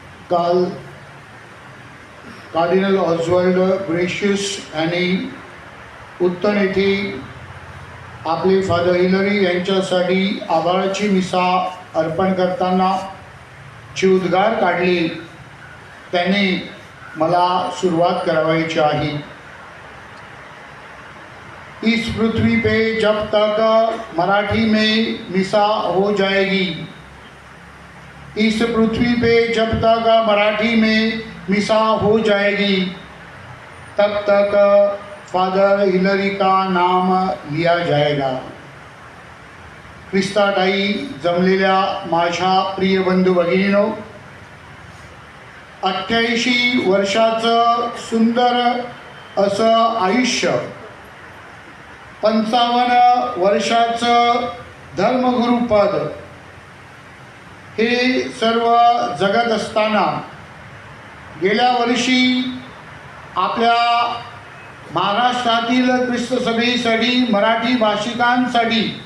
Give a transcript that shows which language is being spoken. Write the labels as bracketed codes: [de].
[mr] काल cardinal Oswald gracious यांनी उत्तन येथे आपले फादर हिलरी यांच्यासाठी आभाराची मिसा अर्पण करताना जे उद्गार काढले त्याने मला सुरुवात करावायची आहे. [hi] इस पृथ्वी पे जब तक मराठी में मिसा हो जाएगी, इस पृथ्वी पे जब तक मराठी में मिसा हो जाएगी, तब तक फादर हिलरी का नाम लिया जाएगा. [mr] ख्रिस्ताताई जमलेल्या माझ्या प्रिय बंधू भगिनीनो, 88 वर्षाचं सुंदर असं आयुष्य, 55 वर्षाचं धर्मगुरुपद, हे सर्व जगत असताना गेल्या वर्षी आपल्या महाराष्ट्रातील ख्रिस्त सभेसाठी मराठी भाषिकांसाठी